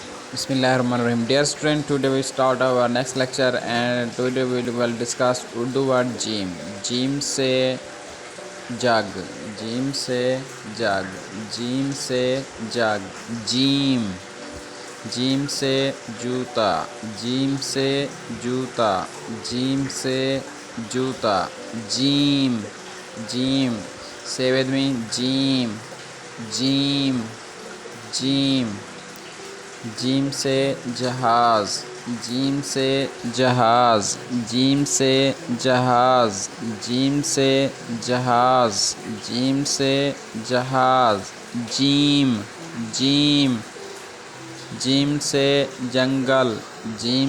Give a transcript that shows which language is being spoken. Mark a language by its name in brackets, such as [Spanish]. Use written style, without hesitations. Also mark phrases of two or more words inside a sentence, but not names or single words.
[English] Bismillahirrahmanirrahim. Dear student, today we start our next lecture and today we will discuss Urdu word jim. [Urdu] جیم سے جگ، جیم سے جگ، جیم سے جگ، جیم، جیم سے جوتا، جیم سے جوتا، جیم سے جوتا، جیم، جیم. [English] Say with me, [Urdu] جیم، جیم، جیم. جیم سے جہاز، جیم سے جہاز، جیم سے جہاز، جیم سے جہاز، جیم سے جہاز، جیم، جیم، جیم سے جنگل، جیم